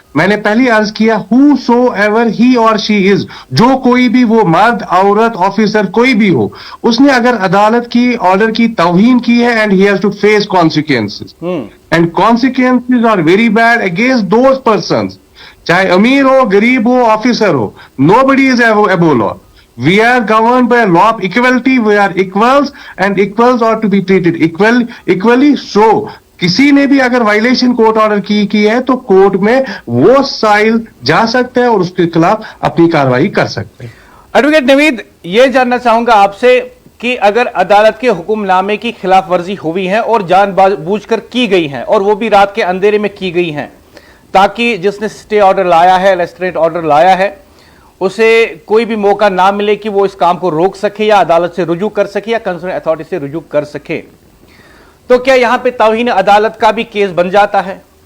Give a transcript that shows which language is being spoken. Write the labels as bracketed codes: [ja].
[hi] मैंने पहले अर्ज किया, [en] whosoever he or she is, [hi] जो कोई भी वो मर्द, औरत, ऑफिसर कोई भी हो, उसने अगर अदालत की ऑर्डर की तौहीन की है, and [en] he has to face consequences, and consequences are very bad against those persons, [hi] चाहे अमीर हो, गरीब हो, ऑफिसर हो, [en] nobody is above law. We are governed by a law of equality. We are equals and equals ought to be treated equally. [hi] So किसी ने भी अगर वायलेशन कोर्ट ऑर्डर की है तो कोर्ट में वो साइल जा सकते हैं और उसके खिलाफ अपनी कार्रवाई कर सकते हैं. एडवोकेट नवीद, ये जानना चाहूंगा आपसे कि अगर अदालत के हुक्मनामे की खिलाफ वर्जी हुई है और जानबूझकर की गई है, और वो भी रात के अंधेरे में की गई है, ताकि जिसने स्टे ऑर्डर लाया है, रेस्ट्रेंट ऑर्डर लाया है, उसे कोई भी मौका ना मिले कि वो इस काम को रोक सके या अदालत से रुजू कर सके या कंसर्न अथॉरिटी से रुजू कर सके, तो क्या यहां पे तौहीन अदालत का भी केस बन जाता है?